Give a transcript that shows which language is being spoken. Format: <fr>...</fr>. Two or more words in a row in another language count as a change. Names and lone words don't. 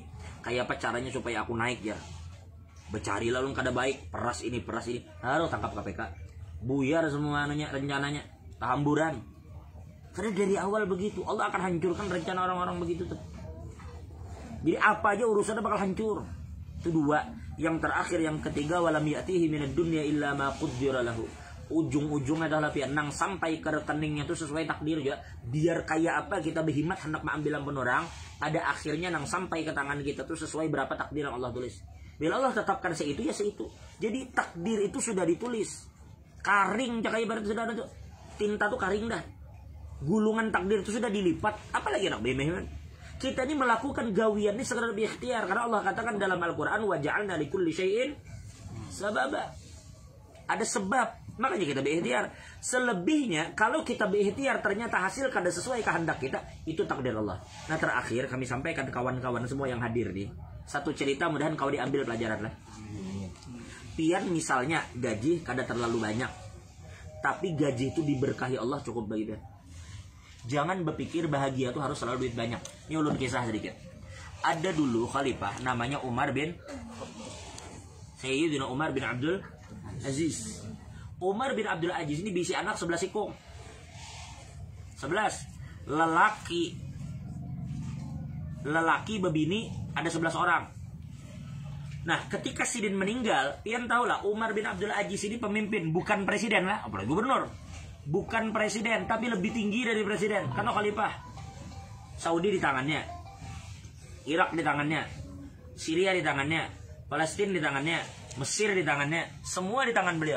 <id>Kayak apa caranya supaya aku naik ya? Bercari lalu kada baik, peras ini, harus tangkap KPK.</id> <bjn>Buyar semua rencananya, tahamburan.</bjn> <id>Karena dari awal begitu, Allah akan hancurkan rencana orang-orang begitu tuh. Jadi apa aja urusannya bakal hancur. Itu dua. Yang terakhir, yang ketiga,</id> <ar>ولم يأته من الدنيا إلا ما قدر له.</ar> <id>Ujung-ujungnya adalah nang sampai ke rekeningnya itu sesuai takdir juga. Biar kaya apa kita berhimat hendak mengambil ampun orang, pada akhirnya nang sampai ke tangan kita tuh sesuai berapa takdir yang Allah tulis.</id> <bjn>Bila Allah tetapkan seitu ya seitu. Jadi takdir itu sudah ditulis. Karing cak ibarat sudah ada tuh. Tinta tuh karing dah.</bjn> <id>Gulungan takdir itu sudah dilipat. Apalagi nak bemeh. Kita ini melakukan gawian ini sekedar berikhtiar karena Allah katakan dalam Al-Qur'an</id> <ar>وجعلنا لكل شيء سببا.</ar> <id>Ada sebab. Makanya kita berikhtiar. Selebihnya kalau kita berikhtiar ternyata hasil kada sesuai kehendak kita, itu takdir Allah. Nah terakhir kami sampaikan kawan-kawan semua yang hadir nih. Satu cerita mudahan kau diambil pelajaran lah.</id> <bjn>Pian misalnya gaji kada terlalu banyak.</bjn> <id>Tapi gaji itu diberkahi Allah cukup bagi dia. Jangan berpikir bahagia itu harus selalu duit banyak.</id> <bjn>Ini ulun kisah sedikit.</bjn> <id>Ada dulu khalifah namanya Umar bin Sayyidina Umar bin Abdul Aziz.</id> <bjn>Umar bin Abdul Aziz ini bisi anak 11 ikung. 11. Lelaki bebini ada 11 orang.</bjn> <id>Nah ketika Sidin meninggal, pian tahulah Umar bin Abdul Aziz ini pemimpin, bukan presiden lah, apalagi gubernur. Bukan presiden, tapi lebih tinggi dari presiden. Karena khalifah. Saudi di tangannya, Irak di tangannya, Syria di tangannya, Palestina di tangannya, Mesir di tangannya, semua di tangan beliau.</id>